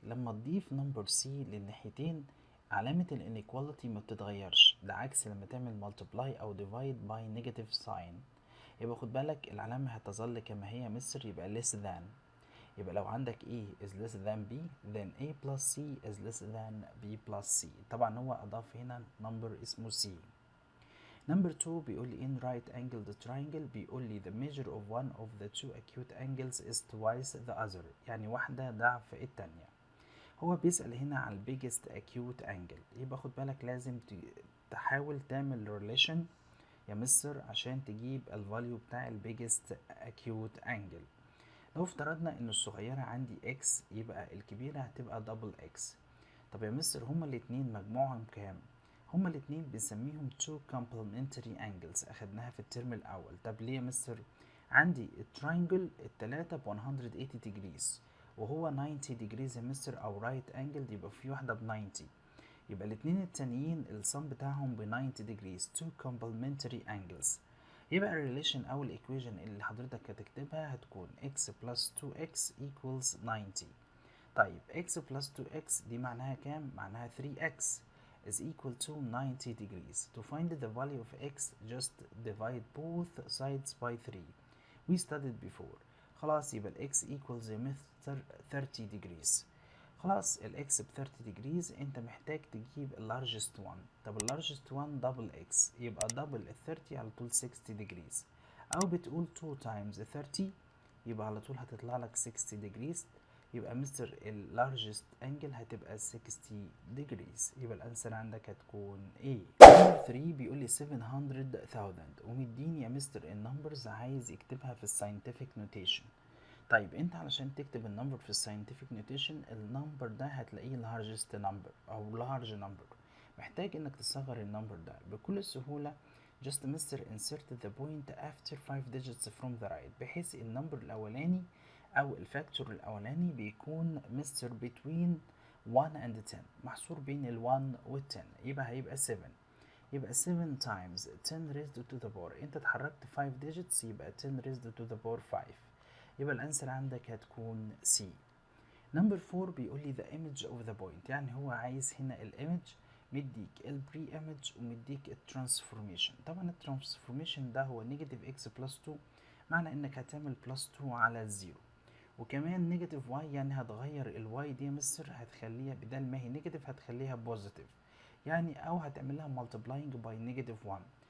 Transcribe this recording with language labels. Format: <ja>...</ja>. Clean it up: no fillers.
<ar>لما تضيف number C للناحيتين علامة ال inequality ما بتتغيرش، ده عكس لما تعمل multiply أو</ar> <en>divide by negative sign.</en> <ar>يبقى خد بالك العلامة هتظل كما هي مصر، يبقى less than. يبقى لو عندك</ar> <en>A is less than B then A plus C is less than B plus C.</en> <ar>طبعا هو أضاف هنا number اسمه C.</ar> <en>Number 2 بيقول لي in right angled triangle، بيقول لي the measure of one of the two acute angles is twice the other،</en> <ar>يعني واحدة ضعف التانية. هو بيسأل هنا على biggest acute angle، يبقى خد بالك لازم تحاول تعمل relation يا مستر عشان تجيب الفاليو بتاع biggest acute angle. لو افترضنا ان الصغيرة عندي x يبقى الكبيرة هتبقى double x. طب يا مستر هما الاتنين مجموعهم كام؟ هما الاتنين بنسميهم two complementary angles، اخدناها في الترم الاول. طب ليه يا مستر؟ عندي التراينجل التلاتة ب 180 degrees وهو 90 degrees يا مستر، او right angle يبقى في واحدة ب 90، يبقى الاتنين التانيين الصم بتاعهم ب 90 degrees two complementary angles. يبقى الريليشن او الايكويشن اللي حضرتك هتكتبها هتكون</ar> <en>x plus 2x equals 90.</en> <ar>طيب</ar> <en>x plus 2x</en> <ar>دي معناها كام؟ معناها</ar> <en>3x is equal to 90 degrees. To find the value of x just divide both sides by 3. We studied before.</en> <ar>خلاص يبقى ال x equals 30 degrees. خلاص ال x ب 30 degrees، انت محتاج تجيب ال largest one. طب ال largest one double x، يبقى double ال 30 على طول 60 degrees، او بتقول</ar> <en>2 times 30</en> <ar>يبقى على طول هتطلع لك 60 degrees. يبقى مستر ال largest angle هتبقى 60 degrees، يبقى الانسر عندك هتكون A. Number 3 بيقول لي 700,000 ومديني يا مستر النمبرز عايز يكتبها في الساينتفك نوتيشن. طيب انت علشان تكتب النمبر في الساينتفك نوتيشن النمبر ده هتلاقيه largest number او large number، محتاج انك تصغر النمبر ده بكل سهولة. just مستر</ar> <en>insert the point after 5 digits from the right،</en> <ar>بحيث النمبر الاولاني او الفاكتور الاولاني بيكون مستر</ar> <en>between 1 and 10،</en> <ar>محصور بين ال 1 وال 10، يبقى هيبقى 7.</ar> <en>يبقى 7 times 10 raised to the power، انت اتحركت 5 digits يبقى 10 raised to the power 5،</en> <ar>يبقى الانسر عندك هتكون</ar> <en>C.</en> <ar>نمبر 4 بيقول لي</ar> <en>the image of the point،</en> <ar>يعني هو عايز هنا الايمج، مديك البري ايمج ومديك الترانسفورميشن. طبعا الترانسفورميشن ده هو نيجاتيف x بلس 2، معنى انك هتعمل بلس 2 على 0، وكمان نيجاتيف y يعني هتغير الواي دي يا مستر، هتخليها بدل ما هي نيجاتيف هتخليها بوزيتيف، يعني او هتعملها</ar> <en>multiplying by negative 1.</en>